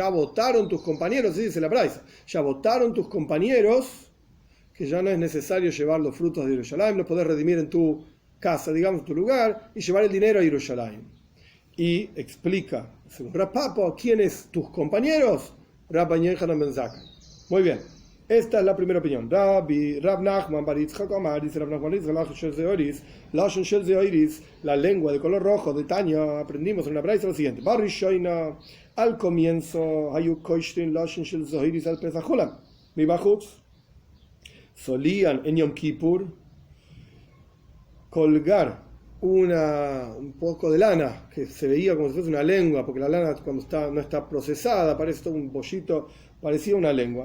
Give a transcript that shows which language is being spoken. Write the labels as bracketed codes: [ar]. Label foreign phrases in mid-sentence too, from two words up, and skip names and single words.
[es] Ya votaron tus compañeros, así dice la braisa. Ya votaron tus compañeros que ya no es necesario llevar los frutos de Yerushalayim, los podés redimir en tu casa, digamos, en tu lugar, y llevar el dinero a Yerushalayim. Y explica, según Rav Papa, ¿quiénes tus compañeros? Rabban Yohanan Ben Zakkai. Muy bien. Esta es la primera opinión. Rav Nachman bar Yitzchak Amar, dice Rav Nachman, [he] לשון של זהורית, [es] la lengua de color rojo de Tanya, aprendimos en una braisa lo siguiente. Barishoina, al comienzo, [he] היו קושרין לשון של זהורית על פתח האולם. מבחוץ, [es] solían en Yom Kippur colgar un poco de lana, que se veía como si fuese una lengua, porque la lana cuando no está procesada, parece todo un pollito, parecía una lengua.